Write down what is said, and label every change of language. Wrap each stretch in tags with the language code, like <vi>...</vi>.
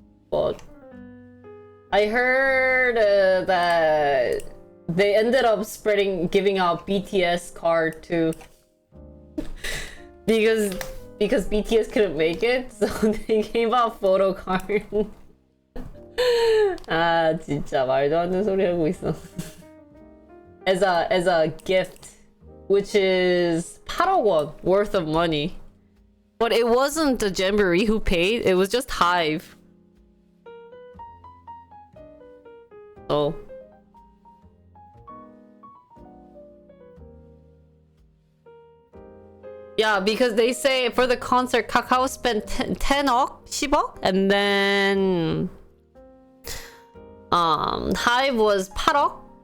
<en>But I heard that they ended up giving out BTS card too. because BTS couldn't make it, so they gave out photo card.</en> <ko>아 진짜 말도 안 되는 소리 하고 있어.</ko> <en>as a gift. Which is 8억 won worth of money. But it wasn't the Jamboree who paid, it was just Hive. So yeah, because they say for the concert Kakao spent 10억, 10억, and then Hive was 8억.</en>